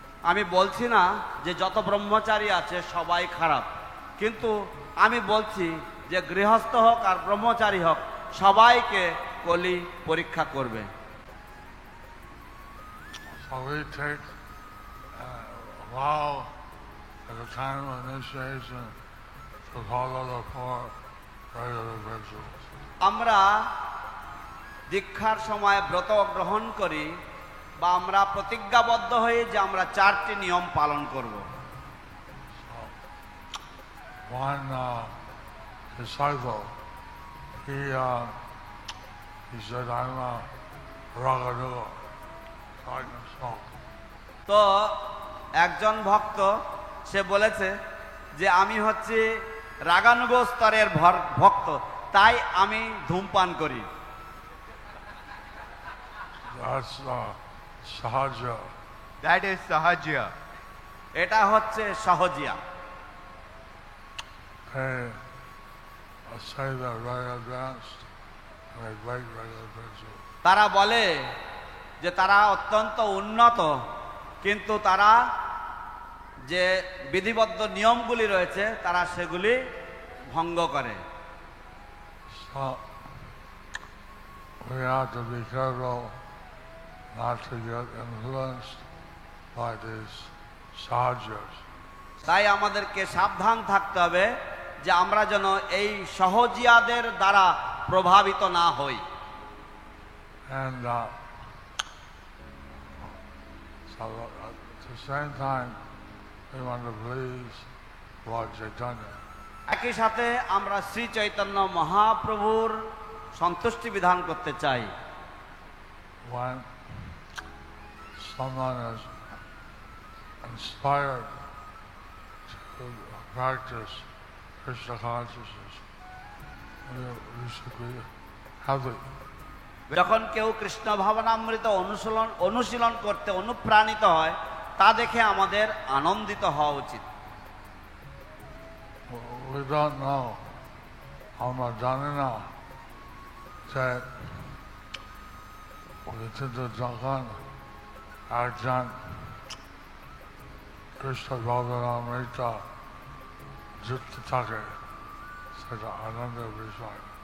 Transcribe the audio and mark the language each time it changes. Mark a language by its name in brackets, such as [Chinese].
[Bangla] আমি বলছি না যে যত ব্রহ্মচারী আছে সবাই খারাপ, কিন্তু আমি বলছি যে গৃহস্থ হোক আর ব্রহ্মচারী হোক সবাইকে কলি পরীক্ষা করবে। [English] So we take vow at the time of initiation to follow the four regular rituals. [Bangla] আমরা দীক্ষার সময় ব্রত গ্রহণ করি বা আমরা প্রতিজ্ঞাবদ্ধ হই যে আমরা 4টি নিয়ম পালন করব। [English] So one disciple, he said, I'm a Raganuga, I can smoke. [Bangla] তো একজন ভক্ত সে বলেছে যে আমি হচ্ছে রাগানুগ স্তরের ভক্ত, তাই আমি ধূমপান করি। [English] That's sahaja. That is Sahaja. [Bangla] এটা হচ্ছে সহজিয়া। [English] They say they're very advanced and they break regular rituals. [Bangla] তারা বলে যে তারা অত্যন্ত উন্নত, কিন্তু তারা যে বিধিবদ্ধ নিয়মগুলি রয়েছে তারা সেগুলি ভঙ্গ করে। [English] So we have to be careful not to get influenced by these sahajas. [Bangla] তাই আমাদেরকে সাবধান থাকতে হবে যে আমরা যেন এই সহজিয়াদের দ্বারা প্রভাবিত না হই। [English] And so at the same time, we want to please Lord Chaitanya. [Bangla] একই সাথে আমরা শ্রী চৈতন্য মহাপ্রভুর সন্তুষ্টি বিধান করতে চাই। [English] When someone is inspired to practice Krishna consciousness, we should be happy. [Bangla] যখন কেউ কৃষ্ণ ভাবনামৃত অনুশীলন করতে অনুপ্রাণিত হয় তা দেখে আমাদের আনন্দিত হওয়া উচিত। [English] We don't know [Bangla] আমরা জানি না যে কিন্তু যখন একজন কৃষ্ণ ভাবনামৃত যুক্ত থাকে সেটা আনন্দের বিষয়।